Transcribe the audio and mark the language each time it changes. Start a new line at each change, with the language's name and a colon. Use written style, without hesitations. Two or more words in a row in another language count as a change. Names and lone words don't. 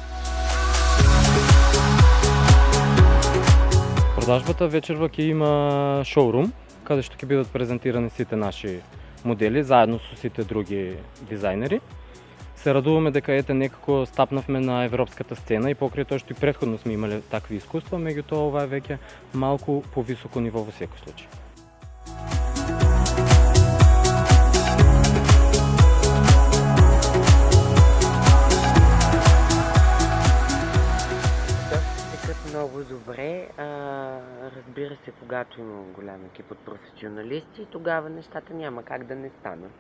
Macedonian: Продажбата вечерва ќе има шоурум, каде што ќе бидат презентирани сите наши модели, заедно со сите други дизајнери. Се радуваме дека некако стапнавме на европската сцена и покрај тоа што и претходно сме имале такви искуства, меѓутоа ова е веќе малку повисоко ниво во секој случај.
Bulgarian: Много добре. Разбира се, когато има голям екип от професионалисти, тогава нещата няма как да не станат.